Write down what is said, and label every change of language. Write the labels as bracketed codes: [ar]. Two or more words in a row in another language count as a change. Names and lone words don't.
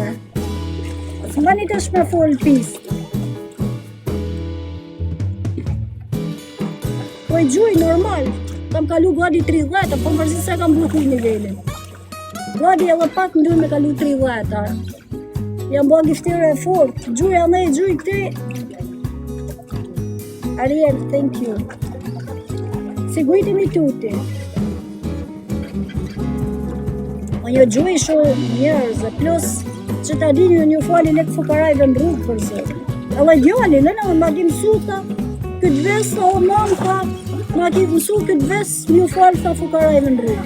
[sq] Mani tash me full pist. Po i gjuj normal. Kam kalu gadi 30, po mërzi se kam bloku nivelin. Gadi edhe pak më duhet me kalu 30. Jam bo giftire e fort. Gjuj anë e gjuj këti. [en] Ariel, thank you. [it] Seguitemi tutti. [sq] Po një gjuj shumë njerëz e plus që ta dini një fali lekë fukarajve në rrugë për zërë. Edhe djali, në ma ki mësu ta këtë ves, o mamka, ma ki mësu këtë ves, një falë ta fukarajve në rrugë.